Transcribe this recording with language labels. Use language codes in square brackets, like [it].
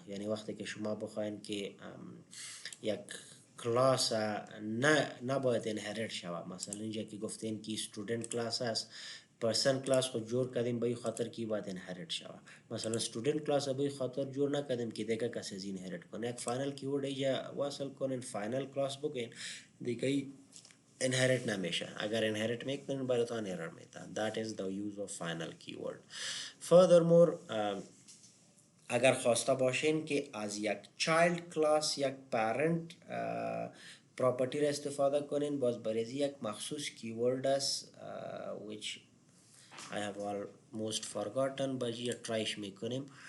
[fa] یعنی وقتی که شما بخواین که یک کلاس نباید inherit شود، مثلا اینجا که گفتین که student کلاس است، پرسن کلاس خود جور کردیم به این خاطر که باید انهریت شود. مثلا student کلاس به این خاطر جور نکردیم که دیگه کسی از انهریت کنه. یک فاینل کیورد اینجا وصل کنین، فاینل کلاس بگین دیگه انهریت نمیشه. اگر انهریت میکنین براتون ایرر میده. [en] That is the use of final keyword. Furthermore, [fa] اگر خواسته باشین که از یک چایلد کلاس یک پرنت پراپرتی را استفاده کنین، باز برای یک مخصوص کیورد است [en] which I have almost forgotten [fa] باجی ترایش میکنیم.